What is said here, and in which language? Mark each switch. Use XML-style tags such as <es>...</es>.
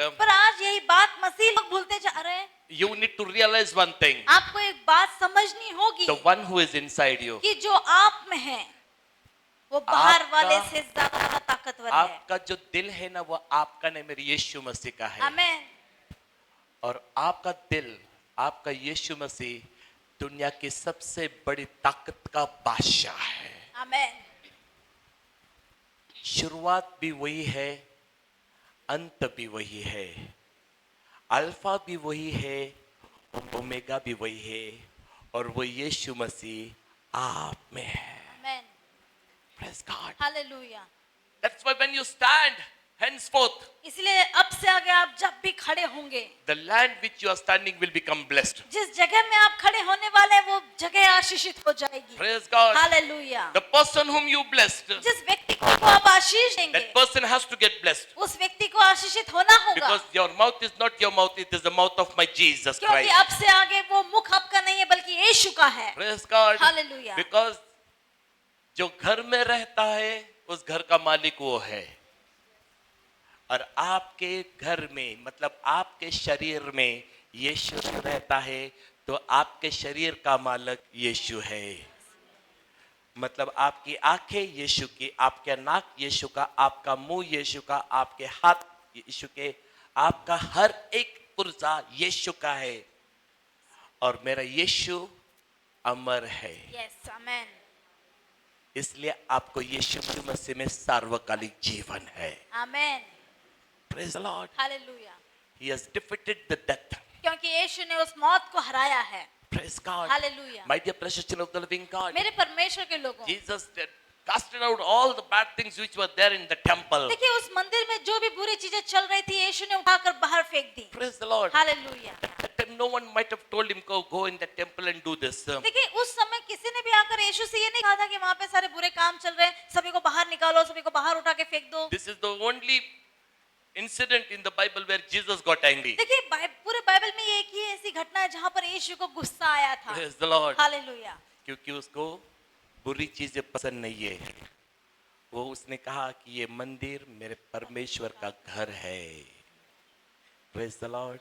<hi>पर आज यही बात मसीह लोग भूलते जा रहे हैं.</hi> <en>You need to realize one thing.</en> <hi>आपको एक बात समझनी होगी</hi> <en>The one who is inside you.</en> <hi>कि जो आप में है वो बाहर आपका- वाले से ज्यादा ताकतवर है. आपका जो दिल है ना वो आपका नहीं, मेरे यीशु मसीह का है. आमेन. और आपका दिल, आपका यीशु मसीह दुनिया की सबसे बड़ी ताकत का बादशाह है. आमेन. शुरुआत भी वही है, अंत भी वही है, अल्फा भी वही है, ओमेगा भी वही है, और वो यीशु मसीह आप में है. आमेन.</hi> <en>Praise God.</en> <hi>Hallelujah.</hi> <en>That's why when you stand henceforth,</en> <hi>इसलिए अब से आगे आप जब भी खड़े होंगे,</hi> <en>the land which you are standing will become blessed.</en> <hi>जिस जगह में आप खड़े होने वाले हैं वो जगह आशीषित हो जाएगी.</hi> <en>Praise God.</en> <hi>Hallelujah.</hi> <en>The person whom you blessed,</en> <hi>जिस व्यक्ति को आप आशीष देंगे,</hi> <en>that person has to get blessed.</en> <hi>उस व्यक्ति को आशीषित होना होगा.</hi> <en>Because your mouth is not your mouth, it is the mouth of my Jesus</en> <hi>क्योंकि</hi> <en>Christ.</en> <hi>अब से आगे वो मुख आपका नहीं है बल्कि यीशु का है.</hi> <en>Praise God.</en> <hi>हालेलुया.</hi> <en>Because</en> <hi>जो घर में रहता है उस घर का मालिक वो है, और आपके घर में मतलब आपके शरीर में यीशु रहता है तो आपके शरीर का मालिक यीशु है. मतलब आपकी आंखें यीशु की, आपका नाक यीशु का, आपका मुंह यीशु का, आपके हाथ यीशु के, आपका हर एक पुर्जा यीशु का है. और मेरा यीशु अमर है, यस. आमेन. इसलिए आपको यीशु मसीह में सार्वकालिक जीवन है. आमेन.</hi> <en>Praise the Lord.</en> <hi>Hallelujah.</hi> <en>He has defeated the death.</en> <hi>क्योंकि यीशु ने उस मौत को हराया है.</hi> <en>Praise God.</en> <hi>Hallelujah.</hi> <en>My dear precious children of the living God.</en> <hi>मेरे परमेश्वर के लोगों,</hi> <en>Jesus did casted out all the bad things which were there in the temple.</en> <hi>देखिए उस मंदिर में जो भी बुरी चीजें चल रही थी यीशु ने उठाकर बाहर फेंक दी.</hi> <en>Praise the Lord.</en> <hi>Hallelujah.</hi> <en>That time no one might have told him go in the temple and do this.</en> <hi>देखिए उस समय किसी ने भी आकर यीशु से ये नहीं कहा था कि वहां पे सारे बुरे काम चल रहे हैं, सभी को बाहर निकालो, सभी को बाहर उठा के फेंक दो.</hi> <en>This is the only incident in the Bible where Jesus got angry.</en> <hi>देखिए पूरे बाइबल में ये एक ही ऐसी घटना है जहां पर यीशु को गुस्सा आया था.</hi> <en>Praise the Lord.</en> <hi>हालेलुया. क्योंकि उसको बुरी चीजें पसंद नहीं है. वो उसने कहा कि ये मंदिर मेरे परमेश्वर का घर है.</hi> <en>Praise the Lord.</en>